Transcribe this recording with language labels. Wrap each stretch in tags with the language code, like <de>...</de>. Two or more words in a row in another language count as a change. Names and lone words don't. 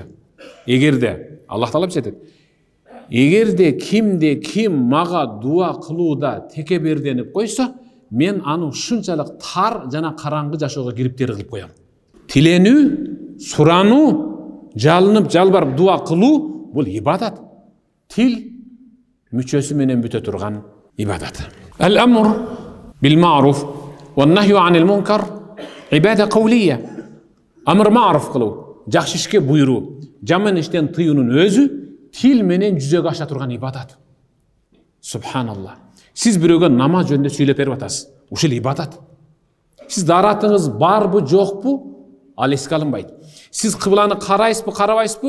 <ky>Эгерде Аллах таалап жетет. Эгерде ким мага дуа кылууда текеберденип койсо, мен аны ушунчалык тар жана караңгы жашоого кириптер кылып коем. Тиленүү, сурануу, жалынып жалбарып дуа кылуу бул ибадат. Тил мүчөсү менен бүтө турган ибадат.</ky> <ar>الأمر بالمعروف والنهي عن المنكر عبادة قولية. أمر معروف</ar> <ky>кылуу, жакшы ишке буйруу, жаман иштен тыюунун өзү тил менен жүзөгө аша турган ибадат. Субханалла. Сиз бирөөгө намаз жөнүндө сүйлөп берип атасыз. Ушул ибадат. Сиз даратыңыз барбы, жокпу? ал эске алынбайт. Сиз кыбланы карайсызбы, карабайсызбы?</ky>